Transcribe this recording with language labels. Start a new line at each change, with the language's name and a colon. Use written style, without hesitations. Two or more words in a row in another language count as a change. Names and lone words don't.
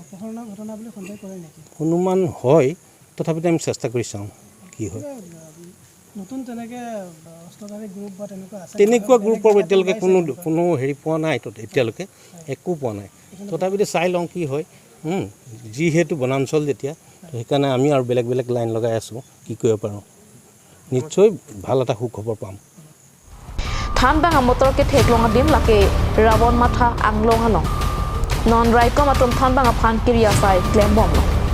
Assamese: অনুমান হয় তথাপিতো আমি চেষ্টা কৰি চাওঁ কি হয় তেনেকুৱা গ্ৰুপৰ এতিয়ালৈকে কোনো হেৰি পোৱা নাই এতিয়ালৈকে একো পোৱা নাই তথাপিতো চাই লওঁ কি হয় যিহেতু বনাঞ্চল যেতিয়া সেইকাৰণে আমি আৰু বেলেগ লাইন লগাই আছোঁ কি কৰিব পাৰোঁ নিশ্চয় ভাল এটা সুখবৰ পাম
Karbi: than bang motor ke theklong adim lake rawon matha anglong halong non right kom atom than bang aphan kiriya sai claim bomb lo